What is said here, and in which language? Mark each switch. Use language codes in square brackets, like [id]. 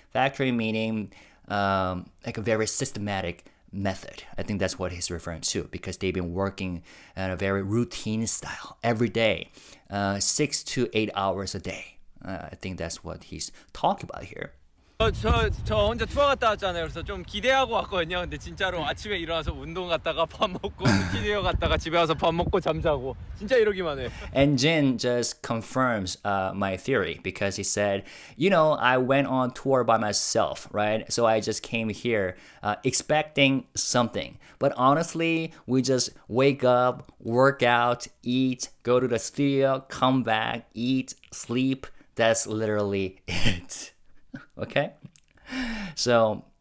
[en] Factory meaning a very systematic method. I think that's what he's referring to, because they've been working at a very routine style every day, 6 to 8 hours a day. I think that's what he's talking about here. [ko] 저 혼자 투어 갔다 왔잖아요. 그래서 좀 기대하고 왔거든요. 근데 진짜로 아침에 일어나서 운동 갔다가 밥 먹고 스튜디오 갔다가 집에 와서 밥 먹고 잠자고 진짜 이러기만 해. [en] And Jin just confirms my theory because he said, I went on tour by myself, right? So I just came here expecting something. But honestly, we just wake up, work out, eat, go to the studio, come back, eat, sleep. That's literally it. Okay? So